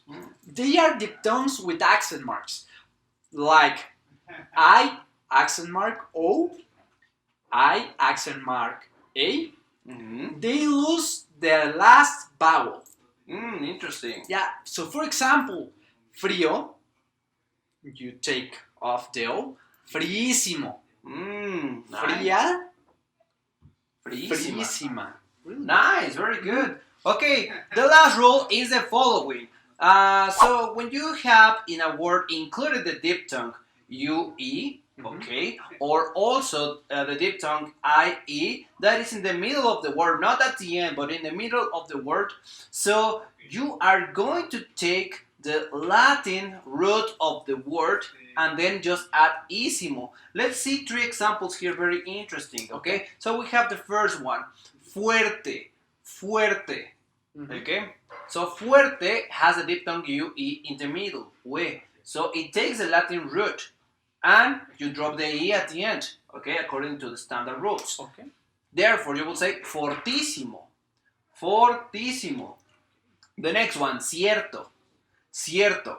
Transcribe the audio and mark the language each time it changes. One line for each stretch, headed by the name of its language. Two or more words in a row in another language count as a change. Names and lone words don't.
English: They are diphthongs with accent marks, like I, accent mark O, I, accent mark A. They lose their last vowel. Interesting. Yeah, so for example, frío, you take off the O, friísimo.
Spanish: Fría, friísima.
English: Nice, very good. Okay, the last rule is the following. So when you have in a word included the diphthong UE, okay, or also the diphthong IE, that is in the middle of the word, not at the end, but in the middle of the word. So you are going to take the Latin root of the word and then just add ísimo. Let's see 3 examples here, very interesting, okay? So we have the first one,
Spanish: fuerte, fuerte, okay?
English: So fuerte has a diphthong UE in the middle, ue. So it takes the Latin root and you drop the E at the end, okay, according to the standard rules. Okay. Therefore, you will say
Spanish: fortísimo, fortísimo.
English: The next one,
Spanish: cierto, cierto.